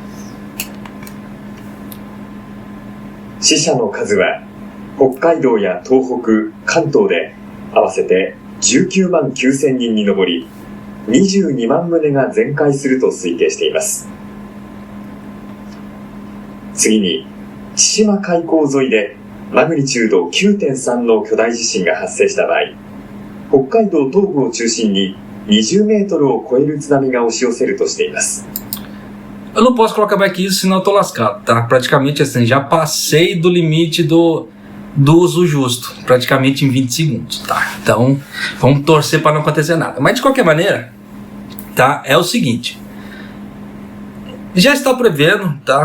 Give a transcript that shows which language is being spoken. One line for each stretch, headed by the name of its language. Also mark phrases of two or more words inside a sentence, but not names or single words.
Japanese: 死者の数は北海道や東北、関東で合わせて19万9000人に上り、22万棟が全壊すると推計しています。次に、千島海溝沿いでマグニチュード 9.3 の巨大地震が発生した場合、北海道東部を中心に20メートルを超える津波が押し寄せるとしています。
Portuguese: Eu não posso colocar mais que isso, senão eu tô lascado, tá? Praticamente assim, já passei do limite do uso justo, praticamente em 20 segundos, tá? Então, vamos torcer para não acontecer nada. Mas de qualquer maneira, tá? É o seguinte. Já está prevendo, tá?